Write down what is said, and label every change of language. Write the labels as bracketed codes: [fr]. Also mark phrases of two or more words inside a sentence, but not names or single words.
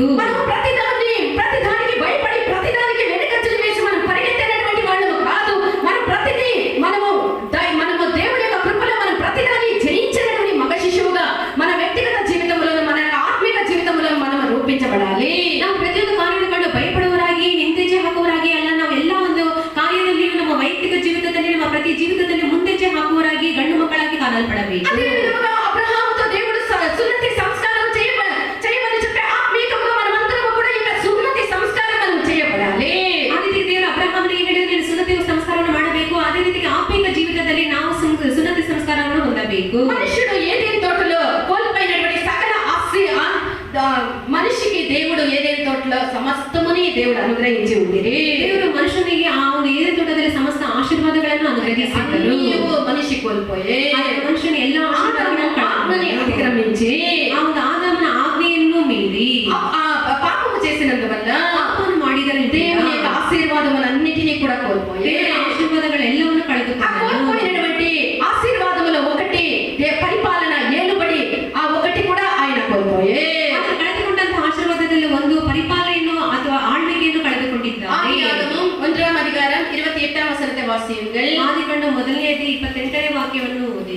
[te] మనము ప్రతిదానికి భయపడి ప్రతిదానికి వెనుకంజలు వేసి మనం పరిగెత్తేటటువంటి వాళ్ళము కాదు. మనం మనము దేవుని యొక్క కృపలో మనం ప్రతిదాన్ని జయించినటువంటి మగ శిశువుగా మన వ్యక్తిగత జీవితంలో మన ఆత్మీయ జీవితంలో మనం రూపించబడాలి. [kn] ನಾವು ಪ್ರತಿಯೊಂದು ಕಾರ್ಯವನ್ನು ಕಂಡು ಭಯಪಡುವವರಾಗಿ ಹಿಂದೆಜ್ಜೆ ಹಾಕುವವರಾಗಿ ಅಲ್ಲ, ನಾವೆಲ್ಲ ಒಂದು ಕಾರ್ಯದಲ್ಲಿಯೂ ನಮ್ಮ ವೈಯಕ್ತಿಕ ಜೀವಿತದಲ್ಲಿ ನಮ್ಮ ಪ್ರತಿ ಜೀವಿತದಲ್ಲಿ ಮುಂದೆಜ್ಜೆ ಹಾಕುವವರಾಗಿ ಗಂಡು ಮಕ್ಕಳಾಗಿ ಕಾಣಲ್ಪಡಬೇಕು. [te] అదే విధంగా అబ్రహాముతో దేవుడు సున్నతి సంస్కారం చేయమని చెప్పే ఆత్మీయంగా మనమందరం కూడా ఇక సున్నతి సంస్కారం మనం చేయబడాలి. [kn] ಆ ರೀತಿ ದೇವರು ಅಬ್ರಹಾಮನಿಗೆ ಹೇಳಿದ ನೀನು ಸುನ್ನತಿ ಸಂಸ್ಕಾರವನ್ನು ಮಾಡಬೇಕು. ಅದೇ ರೀತಿ ಆತ್ಮಿಕ ಜೀವಿತದಲ್ಲಿ ನಾವು ಸುನ್ನತಿ ಸಂಸ್ಕಾರವನ್ನು ಹೊಂದಬೇಕು. [te] మనుషుడు ఏదేని తోటలో కోల్పోయినటువంటి సకల మనిషికి దేవుడు ఏదేని తోటలో సమస్తముని దేవుడు అనుగ్రహించి ఉంది. [kn] ದೇವರು ಮನುಷ್ಯನಿಗೆ ಆ ಒಂದು ಏದೇನು ತೋಟದಲ್ಲಿ ಸಮಸ್ತ ಆಶೀರ್ವಾದಗಳನ್ನು ಅನುಗ್ರಹಿಸಿದರು. [te] మనిషి కోల్పోయే [kn] ಮನುಷ್ಯನ ಎಲ್ಲ [te] ఆత్మని అతిక్రమించి [kn] ಆ ಒಂದು ಆದಾಮನ ಆಜ್ಞೆಯನ್ನು ಮೀರಿ [te] పాపము చేసినందువల్ల [kn] ಪಾಪವನ್ನು ಮಾಡಿದರಿಂದ [te] దేవుని యొక్క ఆశీర్వాదములన్నిటినీ కూడా కోల్పోయే [kn] ದೇವರ ಆಶೀರ್ವಾದಗಳೆಲ್ಲವನ್ನು ಕಳೆದುಕೊಂಡನು. [te] కోల్పోయినటువంటి ఆశీర్వాదములో ఒకటి పరిపాలన ఏలుబడి, ఆ ఒకటి కూడా ఆయన కోల్పోయే. [kn] ಕಳೆದುಕೊಂಡಂತಹ ಆಶೀರ್ವಾದದಲ್ಲಿ ಒಂದು ಪರಿಪಾಲನೆಯನ್ನು ಅಥವಾ ಆಳ್ವಿಕೆಯನ್ನು ಕಳೆದುಕೊಂಡಿದ್ದಾರೆ. [ta] ஆதியாகமம் 1ஆம் அதிகாரம் 28ஆம் வசனத்தை வாசியுங்கள். [kn] ಆದಿಕಾಂಡ 1ನೇ ಅಧ್ಯಾಯ 28ನೇ ವಾಕ್ಯವನ್ನು ಓದಿರಿ.